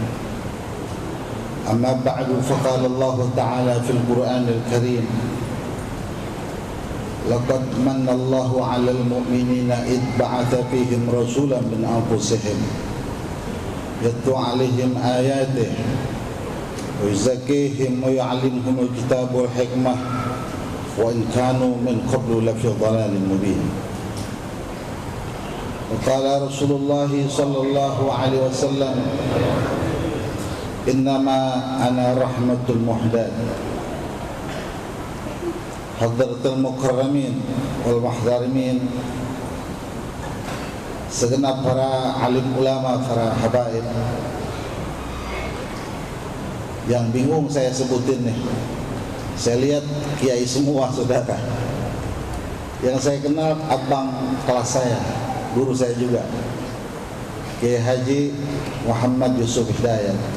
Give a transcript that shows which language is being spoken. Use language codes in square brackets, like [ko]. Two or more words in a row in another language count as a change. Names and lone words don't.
[ar] أما بعد، فقال الله تعالى في القرآن الكريم: لقد من الله على المؤمنين إذ بعث فيهم رسولا من أنفسهم يتلو عليهم آياته ويزكيهم ويعلمهم الكتاب والحكمة وإن كانوا من قبل لفي ضلال مبين. وقال رسول الله صلى الله عليه وسلم: إنما أنا رحمة المهداة. حضرات المكرمين والمحترمين, [id] segenap para alim ulama, para habaib. Yang bingung saya sebutin nih, saya lihat kiai semua saudara. Yang saya kenal abang kelas saya, guru saya juga, Kiai Haji Muhammad Yusuf Hidayat.